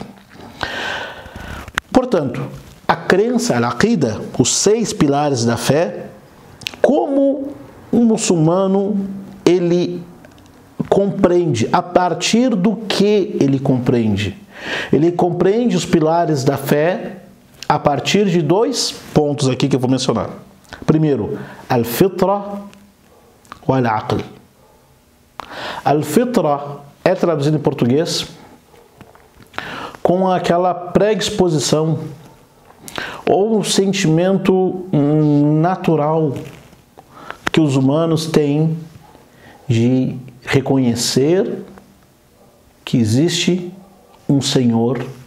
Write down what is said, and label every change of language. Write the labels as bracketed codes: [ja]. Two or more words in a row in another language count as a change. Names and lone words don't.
[pt] Portanto, a crença, a aqida, os 6 pilares da fé, como um muçulmano ele compreende, a partir do que ele compreende? Ele compreende os pilares da fé a partir de 2 pontos aqui que eu vou mencionar. Primeiro, [ar] الفطرة والعقل. [pt] Al-fitra é traduzido em português com aquela predisposição ou um sentimento natural que os humanos têm de reconhecer que existe um Senhor,